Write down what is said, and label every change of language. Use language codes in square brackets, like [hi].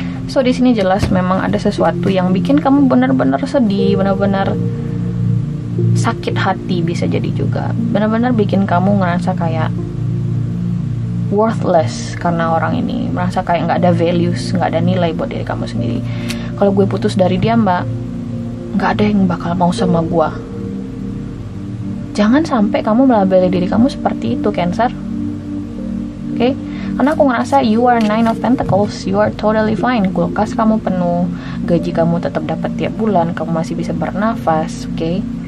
[id] So di sini jelas memang ada sesuatu yang bikin kamu benar-benar sedih, benar-benar sakit hati, bisa jadi juga benar-benar bikin kamu ngerasa kayak worthless karena orang ini, merasa kayak nggak ada values, nggak ada nilai buat diri kamu sendiri. Kalau gue putus dari dia, mbak, nggak ada yang bakal mau sama gue. Jangan sampai kamu melabeli diri kamu seperti itu, Cancer. Oke? Karena aku ngerasa [en] you are 9 of Pentacles, you are totally fine. [id] Kulkas kamu penuh, gaji kamu tetap dapat tiap bulan, kamu masih bisa bernafas, oke?